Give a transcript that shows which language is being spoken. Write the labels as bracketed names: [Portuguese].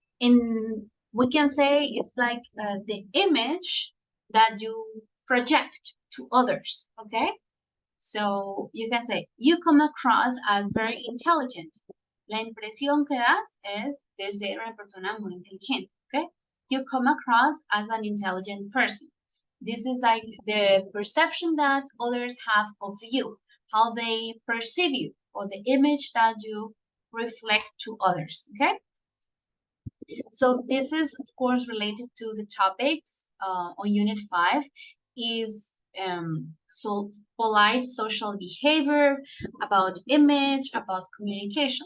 [English] We can say it's like the image that you project to others, okay? So you can say, you come across as very intelligent. [Spanish] La impresión que das es de ser una persona muy inteligente, okay? [English] You come across as an intelligent person. This is like the perception that others have of you, how they perceive you, or the image that you reflect to others, okay? So this is, of course, related to the topics on Unit 5 is so polite social behavior, about image, about communication.